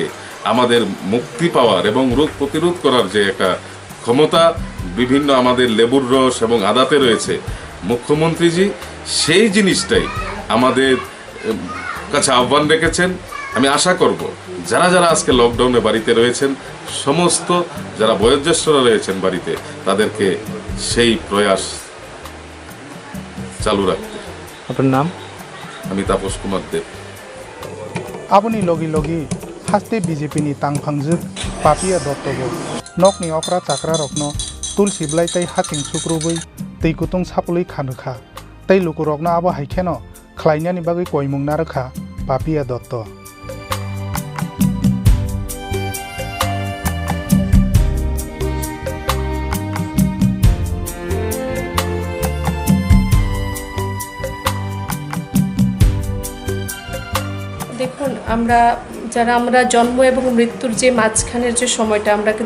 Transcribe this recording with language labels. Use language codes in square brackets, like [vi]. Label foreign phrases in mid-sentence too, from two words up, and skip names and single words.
[bn] আমাদের মুক্তি পাওয়ার এবং রোগ প্রতিরোধ করার যে একটা ক্ষমতা বিভিন্ন আমাদের লেবুর রস এবং আদাতে রয়েছে মুখ্যমন্ত্রীজি সেই জিনিসটাই আমাদের কাছে আহ্বান রেখেছেন আমি আশা করব যারা যারা আজকে লকডাউনে বাড়িতে রয়েছেন সমস্ত যারা বয়োজ্যেষ্ঠরা রয়েছেন বাড়িতে তাদেরকে সেই প্রয়াস চালু রাখতে আপনার নাম আমি তাপস কুমার দেব [trp] aboni logi haste BJP ni tangphangjuk papia dottobo nokni okra chakra rokno Tulsi Bwlai tei Haching Sukurubwi tei Kutung Sapulwi Kharwkha tei lukurokno abo haikheno khlainani bagui koimung narakha papia dotto [bn] দেখুন আমরা জন্ম এবং মৃত্যুর যে মাঝখানের যে সময়টা আমরা কিন্তু